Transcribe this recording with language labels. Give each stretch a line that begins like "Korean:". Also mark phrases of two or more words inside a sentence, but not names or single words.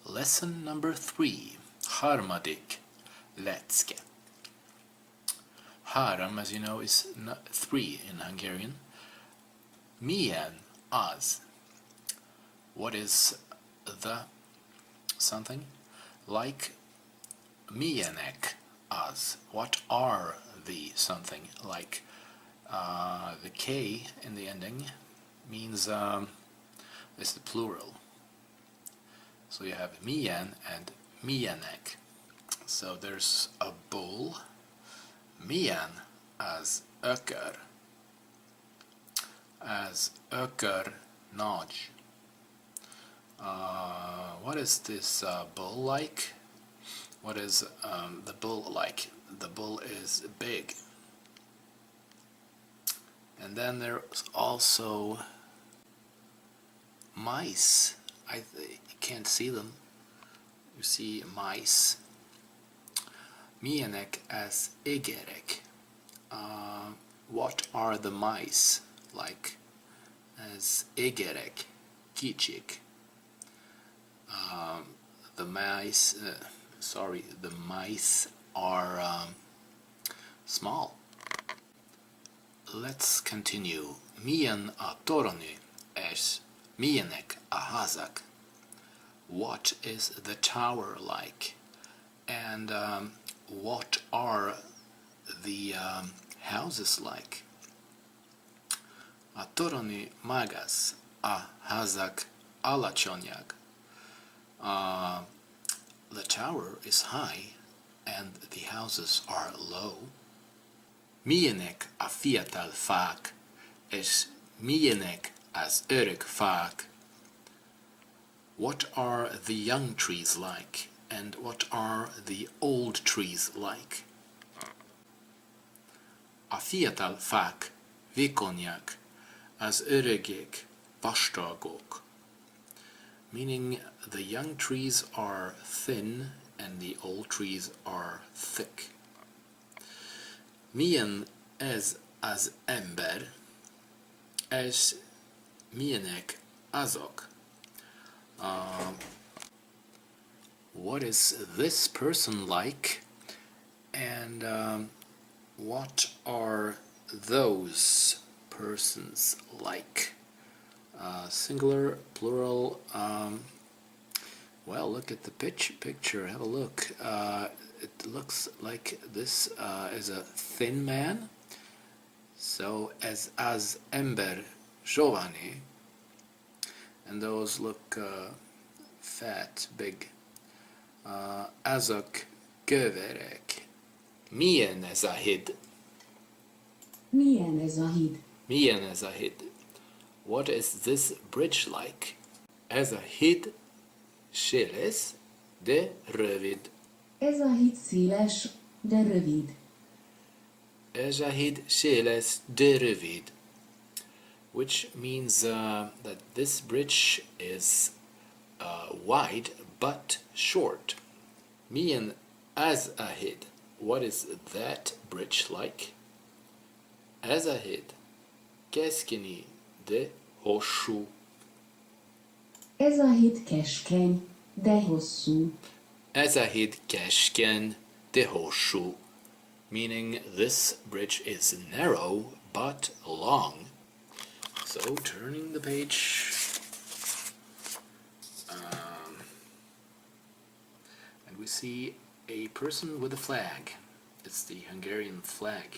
English: Lesson number 3.
Hungarian: Harmadik lecke. Három,
English: as you know, is 3 in Hungarian.
Hungarian: Milyen az?
English: What is the something?
Hungarian: Like milyenek az?
English: What are the something? Like the K in the ending means it's the plural. So you have milyen and milyenek. So there's a bull.
Hungarian: Milyen az ökör? Az ökör nagy.
English: What is this bull like? What is the bull like? The bull is big. And then there's also mice. You can't see them. You see mice.
Hungarian: Milyenek az égerek?
English: What are the mice like?
Hungarian: Az égerek kicsik.
English: The mice are small. Let's continue.
Hungarian: Milyen a torony és milyenek a házak?
English: What is the tower like? And what are the houses like?
Hungarian: A torony magas, a házak alacsonyak.
English: The tower is high and the houses are low.
Hungarian: Milyenek a fiatal fák, és milyenek az öreg fák?
English: What are the young trees like, and what are the old trees like?
Hungarian: A fiatal fák vékonyak, az öregek vastagok.
English: Meaning the young trees are thin and the old trees are thick. Milyen ez az ember, és milyenek azok? What is this person like, and what are those persons like? Singular, plural. Well, look at the picture. Have a look. It looks like this is a thin man. So as ember giovane, and those look fat, big.
Hungarian: Azok köverek. Milyen ez a híd? Milyen ez a híd? Milyen ez a híd?
English: What is this bridge like?
Hungarian: Ez a híd széles, de rövid. Ez a híd széles, de rövid. Ez a híd széles, de rövid.
English: Which means that this bridge is wide but short.
Hungarian: Milyen az a híd?
English: What is that bridge like?
Hungarian: Ez a híd keskeny, de hosszú. Ez a híd keskeny, de hosszú. Ez a híd keskeny, de hosszú.
English: Meaning this bridge is narrow but long. So turning the page, and we see a person with a flag. It's the Hungarian flag.